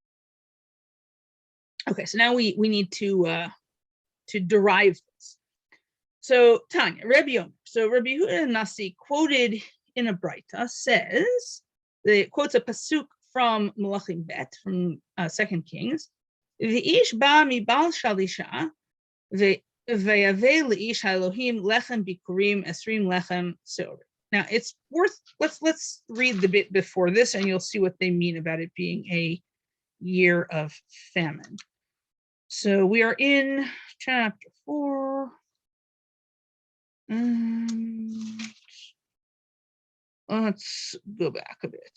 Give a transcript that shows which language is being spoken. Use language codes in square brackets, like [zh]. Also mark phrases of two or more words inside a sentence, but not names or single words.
[en] Okay, so now we need to derive this. So [he] תניא, רבי אומר. [en] So Rabbi Yehuda Nasi quoted in a Braita says, it quotes a pasuk from [he] מלכים ב, [en] from 2 Kings. [he] ואיש בא מבעל שלשה ויבא לאיש האלהים לחם בכורים עשרים לחם שעור. [en] Now it's worth, let's read the bit before this, and you'll see what they mean about it being a year of famine. So we are in chapter 4. Let's go back a bit.